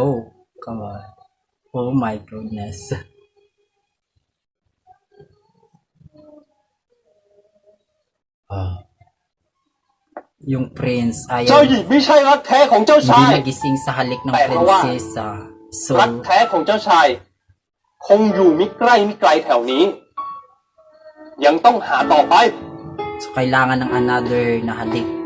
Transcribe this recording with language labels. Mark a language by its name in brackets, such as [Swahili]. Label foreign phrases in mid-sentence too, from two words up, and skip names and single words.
[English] Come on. Oh my goodness. Yung prince [Thai] เจ้าหญิ [Filipino] ayaw [Thai] งไม่ใช่รักแท้ของเจ้า [Filipino] hindi [Thai] ชาย [Filipino] nagising sa halik ng Pero wa. prinsesa. So, [Thai] รักแท้ของเจ้าชาย คงอยู่มิใกล้มิไกลแถวนี้ ยังต้องหาต่อไป [Filipino] so kailangan ng another na halik.